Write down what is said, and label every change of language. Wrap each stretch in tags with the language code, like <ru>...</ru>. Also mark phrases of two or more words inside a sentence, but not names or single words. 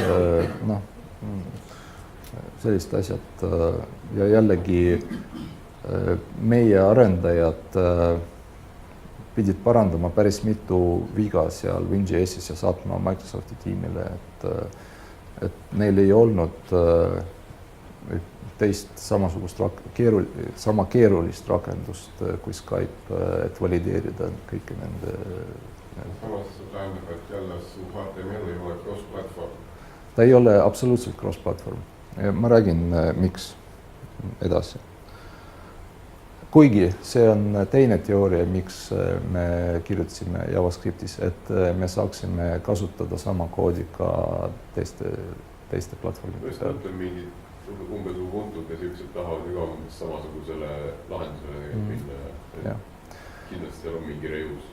<et>sellised asjad ja jällegi meie arendajad pidid parandama päris mitu viga seal WinJS-is ja saatma Microsofti tiimile, et neil ei olnud teist samasugust sama keerulist rakendust kui Skype, et valideerida kõiki nende... Samas tähendab, et jälle su HTML ei ole cross-platform. Ta ei ole absoluutselt cross-platform. Ma räägin, miks edasi. Kuigi see on teine teooria, miks me kirjutasime JavaScriptis, et me saaksime kasutada sama koodi ka teiste platvormide. Võist mõtlen mingid umbes Ubuntu, kes ükselt tahavad ka samasugusele lahendusele minna ja kindlasti seal on mingi reus.</et>